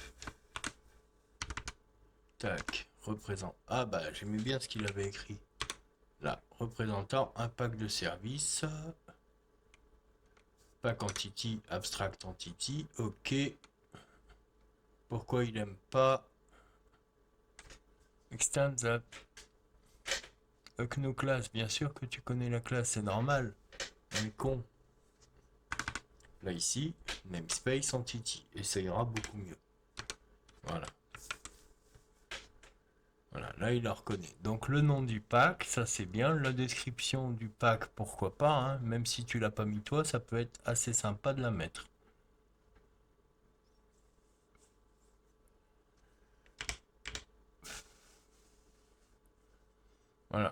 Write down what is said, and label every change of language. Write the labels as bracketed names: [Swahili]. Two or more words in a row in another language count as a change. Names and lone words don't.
[French] Tac. Représente. Ah bah, j'aimais bien ce qu'il avait écrit. Là, représentant un pack de services. Pack Entity, Abstract Entity. Ok. Pourquoi il aime pas [English] Extend that. No class, [French] bien sûr que tu connais la classe, c'est normal. On est con. Là ici, [English] namespace entity, [French] et ça ira beaucoup mieux. Voilà. Voilà, là il la reconnaît. Donc le nom du pack, ça c'est bien. La description du pack, pourquoi pas, hein. Même si tu l'as pas mis toi, ça peut être assez sympa de la mettre. Voilà.